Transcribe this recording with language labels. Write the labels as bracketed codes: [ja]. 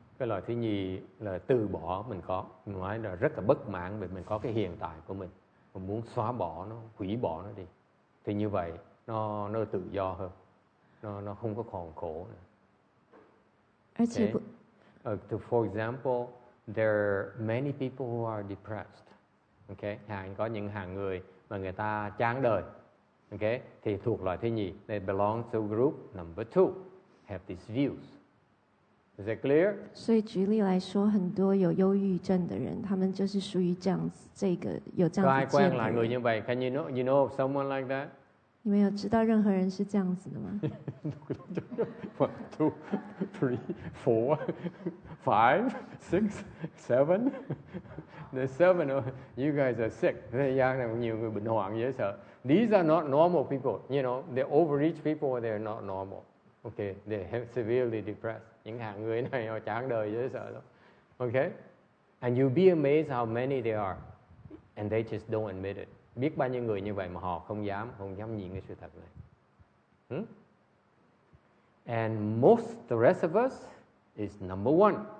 [vi] Cái loại thứ nhì là từ bỏ mình có, mình nói là rất là bất mãn vì mình có cái hiện tại của mình muốn xóa bỏ nó, hủy bỏ nó đi. Thì như vậy nó tự do hơn, nó không có còn khổ nữa. Okay? [en] For example, there are many people who are depressed. Okay? [vi] Có những hàng người mà người ta chán đời. Okay? Thì thuộc loại thứ nhì. [en] They belong to group number 2, have these views. Is that clear? [zh] 所以举例来说，很多有忧郁症的人，他们就是属于这样子，这个有这样子见的人。 [vi] Có ai quen lại người như vậy? [en] Can you know of someone like that? [zh] 你们有知道任何人是这样子的吗 [en] ？1, 2, 3, 4, 5, 6, 7. The 7, you guys are sick. [vi] Thế gian này nhiều người bệnh hoạn dễ sợ. [en] These are not normal people. You know, the overreach people, they're not normal. Okay, they're severely depressed. [vi] Những hạng người này họ chán đời dễ sợ lắm. Okay? [en] And you'll be amazed how many there are. And they just don't admit it. [vi] Biết bao nhiêu người như vậy mà họ không dám nhìn cái sự thật này. [en] And most the rest of us is number 1.